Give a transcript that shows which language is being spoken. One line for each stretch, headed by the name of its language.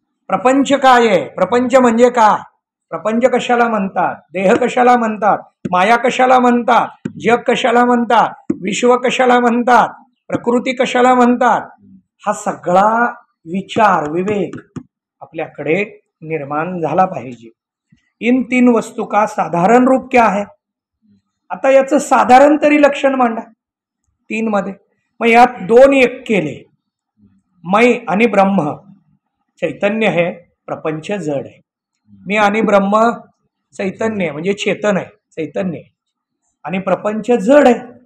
Marathi: प्रपंच काय आहे, प्रपंच म्हणजे काय, प्रपंच कशाला म्हणतात, देह कशाला म्हणतात, माया कशाला म्हणतात, जग कशाला म्हणतात, विश्व कशाला म्हणतात, प्रकृती कशाला म्हणतात, हा सगळा विचार विवेक आपल्याकडे निर्माण झाला पाहिजे.
Hindi: इन तीन वस्तू का साधारण रूप क्या है.
Marathi: आता याचं साधारण तरी लक्षण मांडा 3 मध्ये. मग यात 2 एक केले, मै आणि ब्रह्म.
Hindi: चैतन्य है,
Marathi: प्रपंच जड आहे. मी आणि ब्रह्म चैतन्य म्हणजे चेतन आहे, चैतन्य आहे, आणि प्रपंच जड आहे.